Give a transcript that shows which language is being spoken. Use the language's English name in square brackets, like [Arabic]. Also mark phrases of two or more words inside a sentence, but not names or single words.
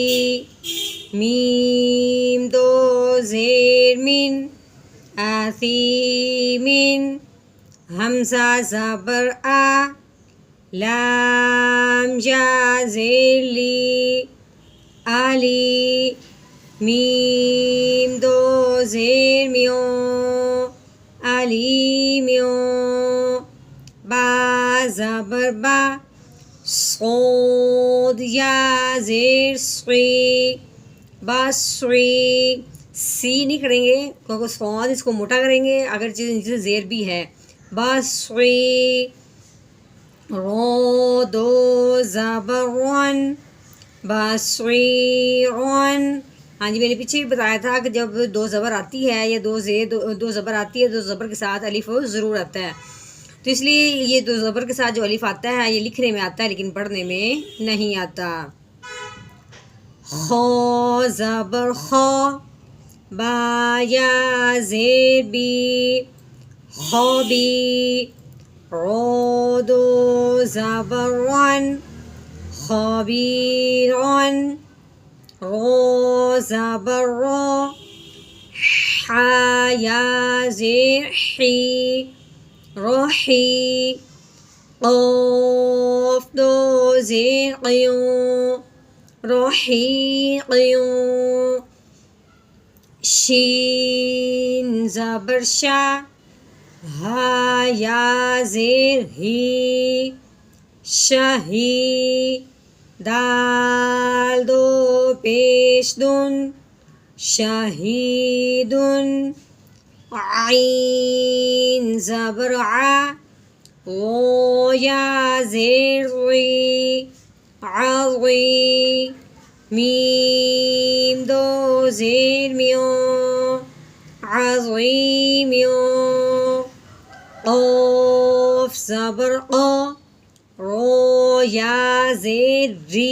[Urdu] میم دو زیر من، آثیمن۔ حمزہ زبر آ، لام یا زیر لی، علی۔ میم دو زیر میوں، علیمیوں۔ با زبر با، صاد یا زیر صی، بصری۔ سی نہیں کریں گے کیونکہ صاد اس کو موٹا کریں گے، اگر نیچے زیر بھی ہے۔ بصری۔ رو دو زبر رن، بصیرن۔ ہاں جی، میں نے پیچھے بھی بتایا تھا کہ جب دو زبر آتی ہے یا دو زبر آتی ہے تو زبر کے ساتھ الف ضرور آتا ہے، تو اس لیے یہ دو زبر کے ساتھ جو الف آتا ہے یہ لکھنے میں آتا ہے لیکن پڑھنے میں نہیں آتا۔ خا زبر خا، با یا زیر بی، خوابی۔ رو دو زبر رن، خابیرن۔ رو زبر رو، حا یا زیر حی، روحی۔ قاف دو زیر قیوں روحی قیوں شین زبر شا ہا یا زیر ہی شہی دال دو پیش دن شہیدن عین زبر ع غو یا زیر غی عضی میم دو زیر میوں عظیمیوں قاف زبر قا رو یا زیر ری.